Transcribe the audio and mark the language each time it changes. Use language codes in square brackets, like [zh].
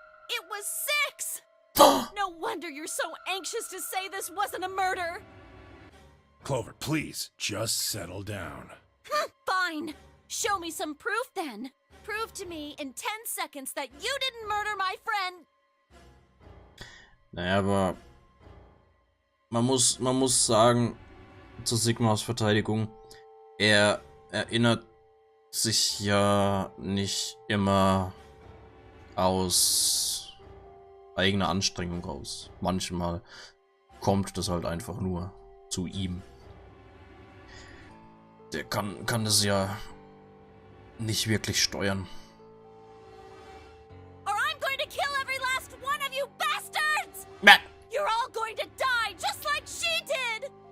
[en] It was 6! No wonder you're so anxious to say this wasn't a murder. Clover, please, just settle down. Fine. Show me some proof then. Prove to me in 10 seconds that you didn't murder my friend. [de] Naja, aber man muss sagen, zu Sigmas Verteidigung, er erinnert sich ja nicht immer aus eigener Anstrengung raus. Manchmal kommt das halt einfach nur zu ihm. Der kann das ja nicht wirklich steuern. [en] Or I'm going to kill every last one of you bastards! Bäh. You're all going to die just like she did!